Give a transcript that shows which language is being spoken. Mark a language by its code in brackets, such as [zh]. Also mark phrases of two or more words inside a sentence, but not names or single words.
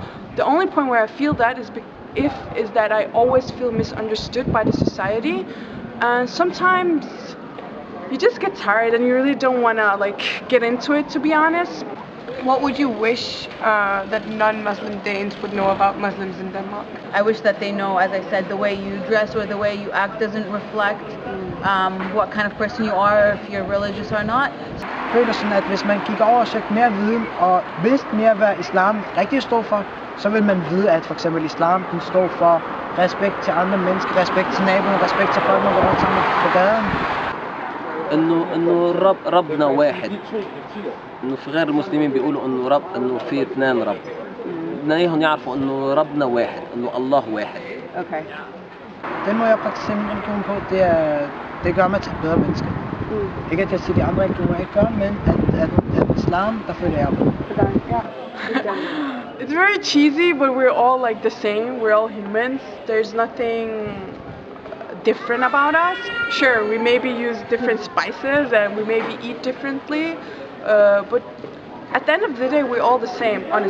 [en] The only point where I feel that is that I always feel misunderstood by the society, and sometimes you just get tired and you really don't want to like get into it, to be honest. What would you wish that non-Muslim Danes would know about Muslims in Denmark? I wish that they know, as I said, the way you dress or the way you act doesn't reflect what kind of person you are, if you're religious or not. [da] Jeg føler sådan, at hvis man gik over og søgte mere viden og vidste mere, hvad islam rigtig står for, så vil man vide, at for eksempel islam den står for respekt til andre mennesker, respekt til naboen, respekt til folk, man går rundt sammen på gaden. [ar] انه ربنا واحد، انه في غير المسلمين بيقولوا انه في اثنين رب. بدنا اياهم يعرفوا انه ربنا واحد، انه الله واحد. [da] Okay. Den måde jeg praktiserer min religion på, det gør mig til et bedre menneske. Ikke at jeg siger, de andre religioner ikke gør, men at islam, der føler jeg på. [en] It's very cheesy, but we're all like the same. We're all humans. There's nothing different about us. Sure, we maybe use different spices and we maybe eat differently, but at the end of the day, we're all the same.